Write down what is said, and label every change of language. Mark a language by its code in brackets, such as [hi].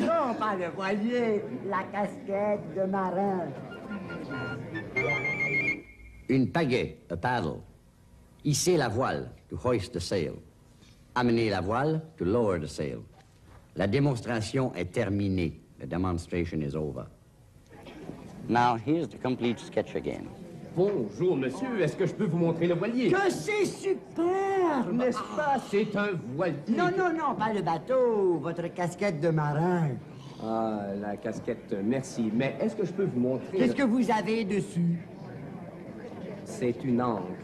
[fr] Non, pas le voilier, la casquette de marin. Une pagaie, [en] a paddle. [fr] Hisser la voile, [en] to hoist the sail. [fr] Amener la voile, [en] to lower the sail. [fr] La démonstration est terminée. [en] The demonstration is over. Now, here's the complete sketch again. [fr] Bonjour, monsieur. Est-ce que je peux vous montrer le voilier? Que c'est super! N'est-ce pas? C'est un voilier. Non, non, non, pas le bateau, votre casquette de marin. Ah, la casquette, merci. Mais est-ce que je peux vous montrer... Qu'est-ce que vous avez dessus? C'est une encre.